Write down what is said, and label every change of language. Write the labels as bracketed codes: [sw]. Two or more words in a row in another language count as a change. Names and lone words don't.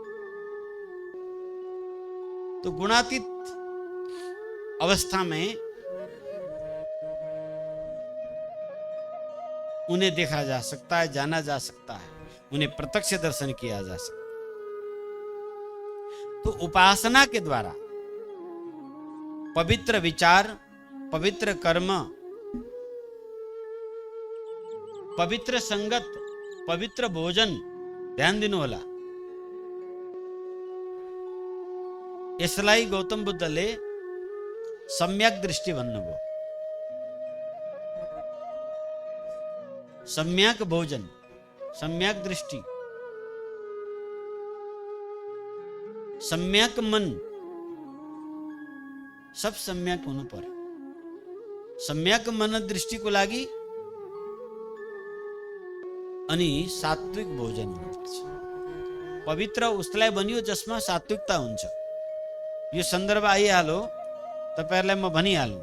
[hi] तो गुणातीत अवस्था में उन्हें देखा जा सकता है, जाना जा सकता है, उन्हें प्रत्यक्ष दर्शन किया जा सकता है। तो उपासना के द्वारा पवित्र विचार, पवित्र कर्म, पवित्र संगत, पवित्र भोजन, [ne] ध्यान दिनु होला। यसलाई गौतम बुद्धले सम्यक दृष्टि भन्नुभयो। सम्यक भोजन, सम्यक दृष्टि, सम्यक मन, सब सम्यक हुनु पर्यो। सम्यक मन दृष्टिको लागि अनि सात्विक भोजन हुनुपर्छ। पवित्र उसलाई बनियो जसमा सात्विकता हुन्छ। यो सन्दर्भ आइहाल्यो, तपाईहरुलाई म भनिहाल्नु।